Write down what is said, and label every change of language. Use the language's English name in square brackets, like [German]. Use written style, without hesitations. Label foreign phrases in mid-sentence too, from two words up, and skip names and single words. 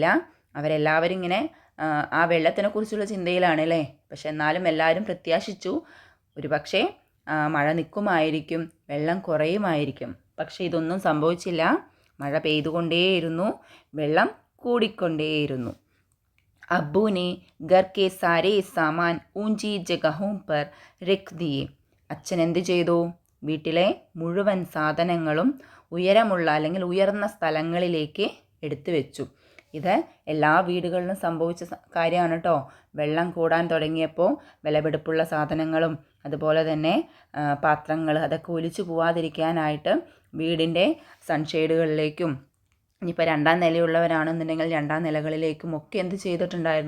[Malayalam] അവരെല്ലാവരും ഇങ്ങനെ ആ വെള്ളത്തിനെ കുറിച്ചുള്ള ചിന്തയിലാണ് അല്ലേ? പക്ഷെ എന്നാലും എല്ലാവരും പ്രത്യാശിച്ചു, ഒരു പക്ഷേ മഴ നിൽക്കുമായിരിക്കും, വെള്ളം കുറയുമായിരിക്കും. പക്ഷേ ഇതൊന്നും സംഭവിച്ചില്ല. മഴ പെയ്തുകൊണ്ടേയിരുന്നു, വെള്ളം കൂടിക്കൊണ്ടേയിരുന്നു. [Hindi] अब्बू ने घर के सारे सामान ऊंची जगहों पर रख दिए. [Malayalam] അച്ഛൻ എന്ത് ചെയ്തു? വീട്ടിലെ മുഴുവൻ സാധനങ്ങളും ഉയരമുള്ള അല്ലെങ്കിൽ ഉയർന്ന സ്ഥലങ്ങളിലേക്ക് എടുത്തു വെച്ചു. ഇത് എല്ലാ വീടുകളിലും സംഭവിച്ച കാര്യമാണ് കേട്ടോ. വെള്ളം കൂടാൻ തുടങ്ങിയപ്പോൾ വിലപിടിപ്പുള്ള സാധനങ്ങളും അതുപോലെ തന്നെ പാത്രങ്ങൾ അതൊക്കെ ഒലിച്ചു പോവാതിരിക്കാനായിട്ട് വീടിൻ്റെ സൺഷെയ്ഡുകളിലേക്കും ഇനിയിപ്പോൾ രണ്ടാം നിലയുള്ളവരാണെന്നുണ്ടെങ്കിൽ രണ്ടാം നിലകളിലേക്കും ഒക്കെ എന്ത് ചെയ്തിട്ടുണ്ടായിരുന്നു?